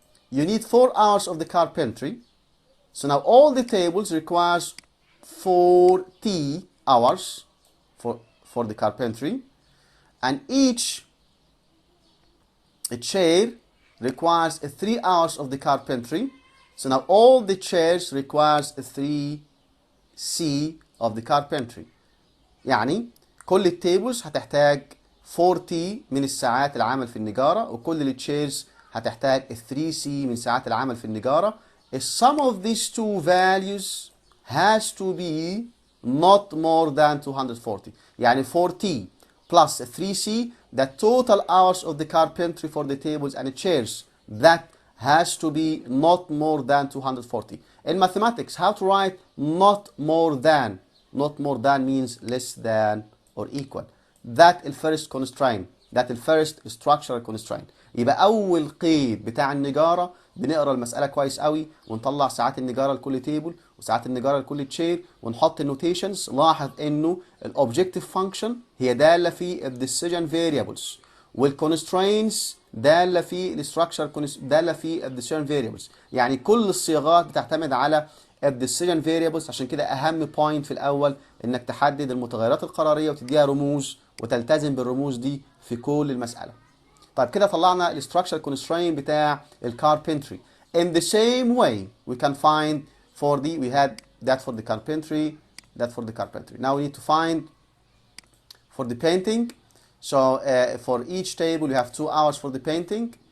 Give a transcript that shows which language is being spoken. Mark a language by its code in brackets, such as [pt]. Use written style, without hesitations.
[en] you need 4 hours of the carpentry. So now all the tables requires 40 hours for the carpentry, and each chair requires 3 hours of the carpentry. So now all the chairs requires 3C of the carpentry. [ar] يعني كل التيبلز هتحتاج 40 من الساعات العمل في النجارة، وكل التشيرز هتحتاج 3C من ساعات العمل في النجارة. [en] The sum of these two values has to be not more than 240. [ar] يعني [en] 40 plus 3C, the total hours of the carpentry for the tables and the chairs, that has to be not more than 240. In mathematics, how to write not more than? Not more than means less than or equal. That the first constraint. That the first structural constraint. [ar] يبقى أول قيد بتاع النجارة بنقرا المسألة كويس قوي ونطلع ساعات النجارة لكل تيبل وساعات النجارة لكل تشير ونحط النوتيشنز. لاحظ إنه الأوبجكتيف فانكشن هي دالة في الديسيجن فاريبلز، والكونسترينتس دالة في الستراكشر دالة في الديسيجن فاريبلز. يعني كل الصياغات بتعتمد على الديسيجن فاريبلز. عشان كده أهم بوينت في الأول إنك تحدد المتغيرات القرارية وتديها رموز وتلتزم بالرموز دي في كل المسألة. طيب كده طلعنا الستراكشر كونسترين بتاع الكاربنتري. [en] In the same way we can find for the, we had that for the carpentry, that for the carpentry. Now we need to find for the painting. So for each table you have 2 hours for the painting.